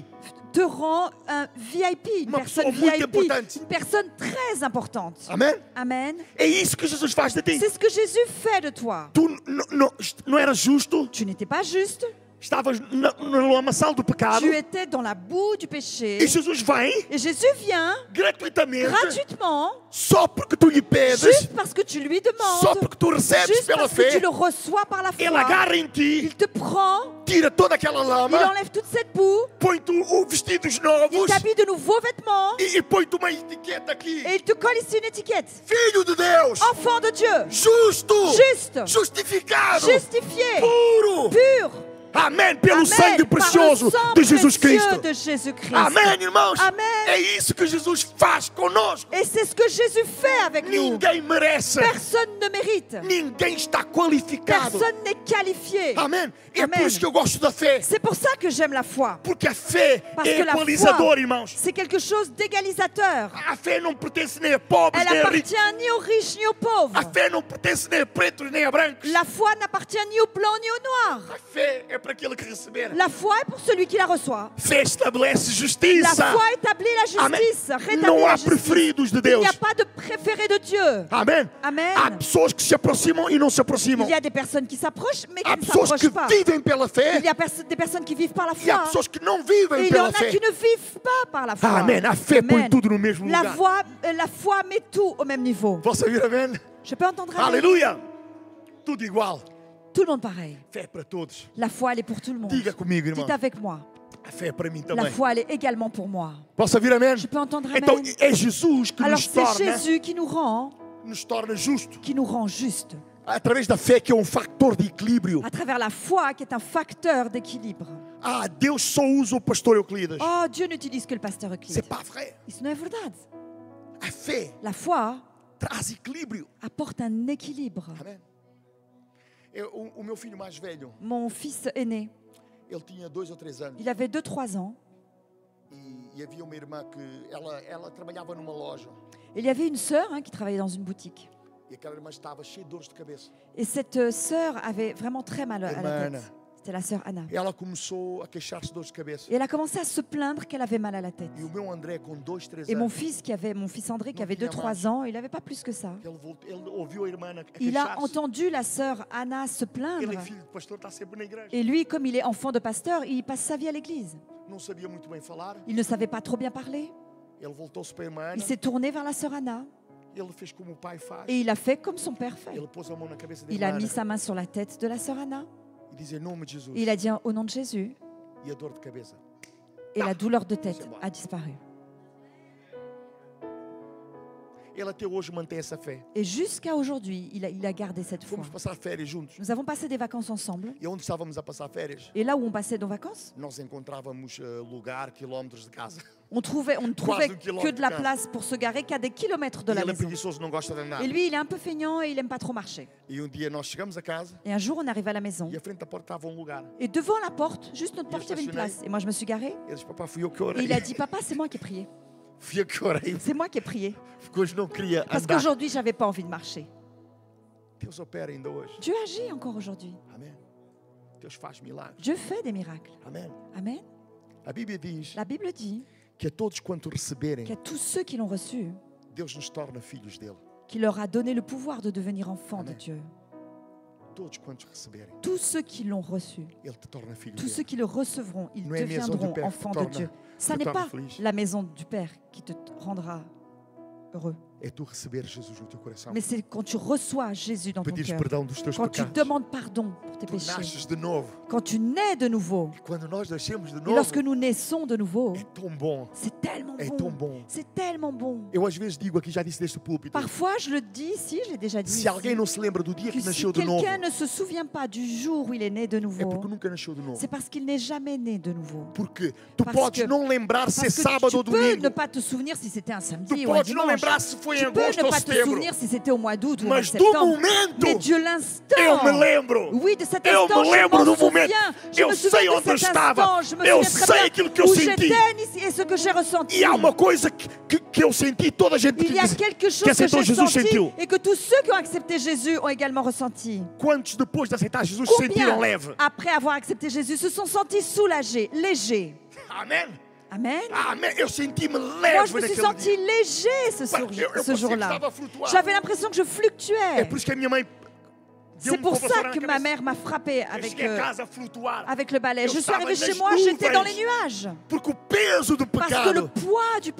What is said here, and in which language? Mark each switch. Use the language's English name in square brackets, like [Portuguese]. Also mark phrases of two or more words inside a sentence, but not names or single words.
[French] te rend un VIP, une [Portuguese] Uma [French] personne [Portuguese] pessoa muito VIP, importante. [French] une personne très importante. [Portuguese] Amém. [French] Amen. [Portuguese] É isso que Jesus faz de ti. [French] C'est ce que Jésus fait de toi. [Portuguese] Tu não eras justo, [French] Tu n'étais pas juste, [Portuguese] estavas no lamaçal do pecado. [French] tu étais dans la boue du péché. [Portuguese] E Jesus vem [French] Et Jésus vient [Portuguese] gratuitamente, [French] gratuitement, [Portuguese] só porque tu lhe pedes, [French] juste parce que tu lui [Portuguese] só [French] demandes, [Portuguese] porque tu recebes [French] juste [Portuguese] pela [French] parce que tu [Portuguese] fé. [French] le reçois par la [Portuguese] Ele [French] foi. [Portuguese] agarra em ti, [French] Il te prend, [Portuguese] tira toda aquela [French] il [Portuguese] lama, [French] enlève toute cette boue, [Portuguese] põe-te vestidos [French] il [Portuguese] novos [French] t'habille de nouveaux vêtements [Portuguese] e põe-te uma etiqueta aqui. [French] et il te colle ici une étiquette. [Portuguese] Filho de Deus, [French] Enfant de Dieu, [Portuguese] justo, [French] juste, [Portuguese] justificado, [French] justifié, [Portuguese] puro. [French] pur. [Portuguese] Amém, pelo [French] Amen. [Portuguese] sangue [French] Par le [Portuguese] precioso [French] sang [Portuguese] de Jesus [French] précieux [Portuguese] Cristo. [French] de Jésus-Christ. [Portuguese] Amém, irmãos. [French] Amen. [Portuguese] É isso que Jesus faz conosco. [French] Et c'est ce que Jésus fait avec nous. [Portuguese] Ninguém merece. [French] Personne ne mérite. [Portuguese] Ninguém está qualificado. [French] Personne n'est qualifié. [Portuguese] Amém. É [French] Amen. [Portuguese] por isso que eu gosto da fé. [French] C'est pour ça que j'aime la foi. [Portuguese] Porque a fé [French] Parce [Portuguese] é [French] que la [Portuguese] equalizador, [French] foi, [Portuguese] irmãos. [French] c'est quelque chose d'égalisateur. [Portuguese] A fé não pertence nem a pobres [French] Elle [Portuguese] nem a ricos. [French] appartient ni aux riches ni aux pauvres. [Portuguese] A fé não pertence nem a pretos nem a brancos. [French] La foi n'appartient ni aux blancs ni aux noirs. [Portuguese] A fé é para aquele que receber. [French] La foi est pour celui qui la reçoit. [Portuguese] Fé estabelece [French] La [Portuguese] justiça. [French] foi établit la [Portuguese] Amém. [French] justice, rétablit [Portuguese] Não [French] la [Portuguese] há [French] justice. [Portuguese] preferidos de [French] Il [Portuguese] Deus. [French] n'y a pas de préféré de Dieu. [Portuguese] Amém. [French] Amen. [Portuguese] Há pessoas que se aproximam e não se aproximam. [French] Il y a des personnes qui s'approchent mais qui [Portuguese] Há [French] ne [Portuguese] pessoas que [French] s'approchent pas. [Portuguese] vivem pela fé [French] Il y a des personnes qui vivent par la [Portuguese] e há [French] foi. [Portuguese] pessoas que não [French] Et [Portuguese] vivem [French] il y en [Portuguese] pela [French] a [Portuguese] fé. [French] qui ne vivent pas par la foi. [Portuguese] Amém. A fé põe [French] Amen. [Portuguese] tudo no mesmo lugar. [French] La foi met tout au même niveau. [Portuguese] Posso ouvir amém? [French] Je peux entendre amen? [Portuguese] Aleluia. Tudo igual. [French] Tout le monde pareil. [Portuguese] Fé é para todos. [French] La foi, elle est pour tout le monde. [Portuguese] Diga comigo, irmão. [French] Dites avec moi. [Portuguese] A fé é para mim [French] La [Portuguese] também. [French] foi, elle est également pour moi. [Portuguese] Posso ouvir amém? [French] Je peux entendre amen? [Portuguese] Então é Jesus que [French] Alors [Portuguese] nos [French] c'est [Portuguese] torna, [French] Jésus qui nous rend [Portuguese] justo. [French] juste. [Portuguese] Através da fé que é um factor de equilíbrio. [French] À travers la foi qui est un facteur d'équilibre. [Portuguese] Ah, Deus só usa o pastor Euclides. [French] Oh, Dieu n'utilise que le pasteur Euclide. C'est pas vrai. [Portuguese] Isso não é verdade. A fé [French] La foi [Portuguese] traz equilíbrio. [French] apporte un équilibre. [Portuguese] Amém? O meu filho mais velho, [French] Mon fils aîné, [Portuguese] ele tinha 2 ou 3 anos. [French] il avait 2-3 ans. [Portuguese] E havia uma irmã que ela trabalhava numa loja. [French] Il y avait une sœur qui travaillait dans une boutique. [Portuguese] E aquela irmã estava cheia de dores de cabeça. [French] Et cette sœur avait vraiment très mal à la [Portuguese] Irmã [French] tête. C'était la sœur Anna. [Portuguese] E ela começou a queixar-se de dores de cabeça. [French] Et elle a commencé à se plaindre qu'elle avait mal à la tête. [Portuguese] E o meu André, com 2, 3 [French] Et mon [Portuguese] anos, [French] fils André, qui Non, avait il y a 2-3 ans, il n'avait pas plus que ça. [Portuguese] ele ouviu a irmã a [French] Il a [Portuguese] queixar-se. [French] entendu la sœur Anna se plaindre. [Portuguese] Ele é filho de pastor, está sempre na igreja. [French] Et lui, comme il est enfant de pasteur, il passe sa vie à l'église. [Portuguese] Não sabia muito bem falar. [French] Il ne savait pas trop bien parler. [Portuguese] Ele voltou-se para a irmã [French] Il [Portuguese] Ana. [French] s'est tourné vers la sœur Anna. [Portuguese] Ele fez como o pai faz. [French] Et il a fait comme son père fait. [Portuguese] Ele pôs a mão na cabeça da [French] Il a [Portuguese] irmã [French] mis [Portuguese] Ana [French] sa main sur la tête de la sœur Anna. [Portuguese] e disse em nome de Jesus. [French] Et il a dit au nom de Jésus. [Portuguese] E a dor de cabeça. [French] Et la douleur de tête a disparu. [Portuguese] Ele até hoje mantém essa fé. [French] Et jusqu'à aujourd'hui, il a gardé cette foi. [Portuguese] Fomos passar férias juntos. [French] Nous avons passé des vacances ensemble. [Portuguese] E onde estávamos a passar férias, [French] Et là où on passait nos vacances, [Portuguese] nós encontrávamos lugar, quilómetros de casa. [French] on ne trouvait Quasi un que kilomètre de la [Portuguese] de casa. [French] place pour se garer qu'à des kilomètres de [Portuguese] E [French] la [Portuguese] ele é [French] maison. [Portuguese] preguiçoso, não gosta de andar. [French] Et lui, il est un peu feignant et il n'aime pas trop marcher. [Portuguese] E dia nós chegamos a casa [French] Et un jour, on arrive à la maison. [Portuguese] e à frente da porta estava lugar. [French] Et devant la porte, juste notre porte, il y avait une stationné. place. Et moi, je me suis garée. [Portuguese] Ele disse, papá, fui eu que [French] Et [Portuguese] orei. [French] il a dit, papa, c'est moi qui ai prié. [Portuguese] Fui eu que orei, [French] C'est moi qui ai prié. [Portuguese] porque hoje não queria [French] Parce [Portuguese] andar. [French] qu'aujourd'hui, j'avais pas envie de marcher. [Portuguese] Deus opera ainda hoje. [French] Dieu agit encore aujourd'hui. [Portuguese] Amém. Deus faz milagres. [French] Dieu fait des miracles. [Portuguese] Amém. [French] Amen. [Portuguese] A Bíblia diz [French] La Bible dit [Portuguese] que a todos quanto receberem, [French] qu'à tous ceux qui l'ont reçu, [Portuguese] Deus nos torna filhos dele. [French] qu'il leur a donné le pouvoir de devenir enfants de Amen. Dieu. [Portuguese] todos quantos receberem, [French] tous ceux qui l'ont reçu, [Portuguese] Ele te torna filho [French] tous [Portuguese] dele. [French] ceux qui le recevront, ils [Portuguese] Não é a maison [French] deviendront du Père enfants [Portuguese] que [French] de [Portuguese] torna- [French] Dieu. Ça [Portuguese] que [French] n'est [Portuguese] torna [French] pas [Portuguese] feliz. [French] la maison du Père qui te rendra heureux, [Portuguese] É tu receber Jesus no teu coração. [French] mais c'est quand tu reçois Jésus dans ton [Portuguese] Pedires [French] cœur, [Portuguese] perdão dos teus [French] quand tu [Portuguese] pecados. [French] demandes pardon pour tes [Portuguese] Tu [French] péchés, [Portuguese] nasces de novo. [French] quand tu nais de nouveau. [Portuguese] E quando nós nascemos de [French] Et [Portuguese] novo, [French] lorsque nous naissons de nouveau, [Portuguese] é tão bom. [French] c'est tellement [Portuguese] É tão [French] bon. [Portuguese] bom. [French] C'est tellement bon. [Portuguese] Eu às vezes digo aqui, já disse deste púlpito, [French] Parfois, je le dis ici, je l'ai déjà dit. [Portuguese] se alguém [French] ici, [Portuguese] não se lembra do dia [French] que [Portuguese] que [French] si [Portuguese] nasceu de novo, [French] quelqu'un ne se souvient pas du jour où il est né de [Portuguese] é [French] nouveau, [Portuguese] porque nunca nasceu de novo. [French] c'est parce qu'il n'est jamais né de nouveau. [Portuguese] Porque tu [French] Parce [Portuguese] podes [French] que- [Portuguese] não lembrar se é [French] Parce que [Portuguese] sábado ou [French] tu peux ne [Portuguese] domingo. [French] pas te souvenir si c'était un [Portuguese] Tu [French] samedi ou un [Portuguese] podes não [French] dimanche. [Portuguese] lembrar se foi em [French] Tu peux [Portuguese] agosto [French] ne [Portuguese] ou [French] pas te [Portuguese] setembro. [French] souvenir si c'était au mois d'août ou au mois de [Portuguese] Mas do [French] septembre. [Portuguese] momento, [French] Mais Dieu [Portuguese] eu [French] l'instant. [Portuguese] me lembro. [French] Oui, de cet [Portuguese] Eu [French] instant, [Portuguese] me [French] je [Portuguese] lembro [French] m'en [Portuguese] do momento. [French] souviens. Je [Portuguese] Eu [French] me [Portuguese] sei [French] souviens [Portuguese] onde [French] de [Portuguese] eu [French] cet [Portuguese] estava. [French] instant. Je me [Portuguese] Eu [French] souviens [Portuguese] sei [French] très [Portuguese] aquilo que [French] bien [Portuguese] eu [French] où [Portuguese] senti. [French] j'étais et ce que j'ai ressenti. [Portuguese] E há uma coisa que eu senti, toda a gente [French] Il y a quelque [Portuguese] que [French] chose que [Portuguese] aceitou [French] j'ai [Portuguese] Jesus [French] senti [Portuguese] sentiu. [French] et que tous ceux qui ont accepté Jésus ont également ressenti. [Portuguese] Quantos depois de aceitar Jesus se [French] Combien, [Portuguese] sentiram leve? [French] après avoir accepté Jésus, se sont sentis soulagés, légers? [Portuguese] Amém? [French] Amen. [Portuguese] Amém. Eu senti-me [French] Moi, [Portuguese] leve [French] je me suis [Portuguese] naquele [French] senti [Portuguese] dia. [French] léger ce [Portuguese] Eu parecia que [French] jour-là. [Portuguese] estava a flutuar. [French] J'avais l'impression que je [Portuguese] É [French] fluctuais. [Portuguese] por isso que a minha mãe deu [French] C'est pour [Portuguese] uma vassoura [French] ça [Portuguese] na [French] que ma [Portuguese] cabeça. [French] mère m'a frappé [Portuguese] Eu [French] avec, [Portuguese] cheguei a casa a flutuar. [French] avec le balai. [Portuguese] Eu [French] Je suis [Portuguese] estava [French] arrivée chez [Portuguese] nas [French] moi, j'étais dans les [Portuguese] nuvens. [French] nuages. [Portuguese] Porque o peso do [French] Parce que le [Portuguese] pecado [French] poids du